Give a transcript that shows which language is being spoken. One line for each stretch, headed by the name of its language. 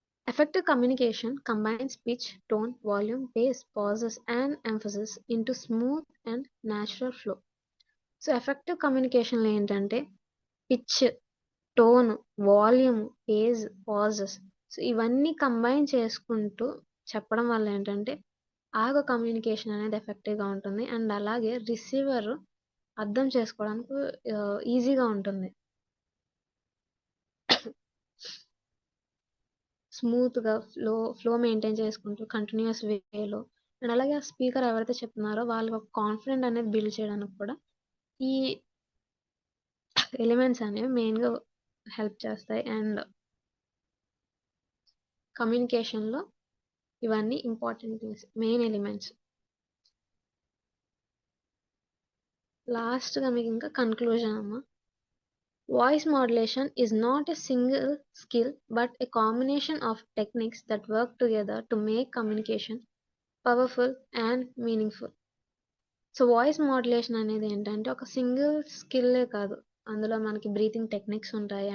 English: Effective communication combines pitch, tone, volume, pace, pauses, and emphasis into smooth and natural flow.
Telugu: So effective కమ్యూనికేషన్లో ఏంటంటే pitch, tone, volume, page, pauses, so ఇవన్నీ combine చేసుకుంటూ చెప్పడం వల్ల ఏంటంటే communication అనేది ఎఫెక్టివ్గా ఉంటుంది. అండ్ అలాగే రిసీవర్ అర్థం చేసుకోవడానికి ఈజీగా ఉంటుంది. స్మూత్గా ఫ్లో మెయింటైన్ చేసుకుంటూ కంటిన్యూస్ వేలో. అండ్ అలాగే ఆ స్పీకర్ ఎవరైతే చెప్తున్నారో వాళ్ళకి ఒక కాన్ఫిడెంట్ అనేది బిల్డ్ చేయడానికి కూడా ఈ ఎలిమెంట్స్ అనేవి మెయిన్గా హెల్ప్ చేస్తాయి. అండ్ కమ్యూనికేషన్లో ఇవన్నీ ఇంపార్టెంట్ థింగ్స్, మెయిన్ ఎలిమెంట్స్. లాస్ట్గా మీకు ఇంకా కన్క్లూజన్ అమ్మా.
English: Voice modulation is not a single skill but a combination of techniques that work together to make communication powerful and meaningful.
Telugu: So voice modulation అనేది ఏంటంటే ఒక సింగిల్ స్కిల్లే కాదు, అందులో మనకి బ్రీతింగ్ టెక్నిక్స్ ఉంటాయి.